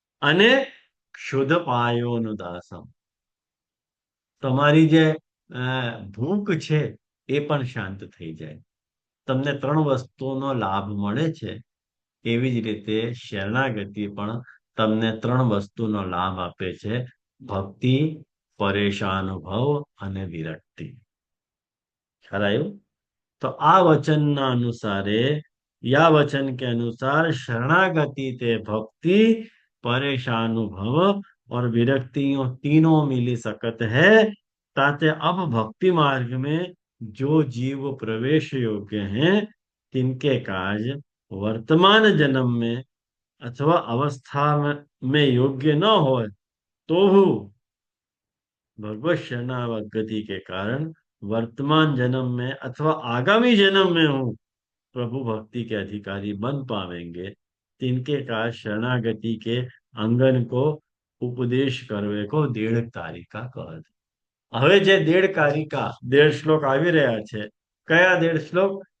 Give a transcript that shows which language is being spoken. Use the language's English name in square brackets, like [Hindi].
[Gujarati] અને ક્ષુધ પાયોનુદાસમ, તમારી જે ભૂખ છે એ પણ શાંત થઈ જાય. તમને 3 વસ્તુનો લાભ મળે છે. એવી જ રીતે શરણાગતિ પણ તમને 3 વસ્તુનો લાભ આપે છે: ભક્તિ, પરેશાનુભવ અને વિરક્તિ. ખ્યાલ આવ્યો? तो आ वचन ना अनुसारे, [Braj] या वचन के अनुसार शरणागति ते भक्ति, परेशानुभव और विरक्तियों तीनों मिली सकत है. ताते अब भक्ति मार्ग में जो जीव प्रवेश योग्य हैं, तिनके कार्य वर्तमान जन्म में अथवा अवस्था में योग्य न हो तो भगवत शरणागति के कारण वर्तमान जन्म में अथवा आगामी जन्म में हूं प्रभु भक्ति के अधिकारी बन पावेंगे. तिनके का शरणागति के अंगन को उपदेश करवे को 1.5 कारिका કહે. [Gujarati] હવે જે 1.5 કારિકા 1.5 શ્લોક આવી રહ્યા છે, કયા 1.5 શ્લોક?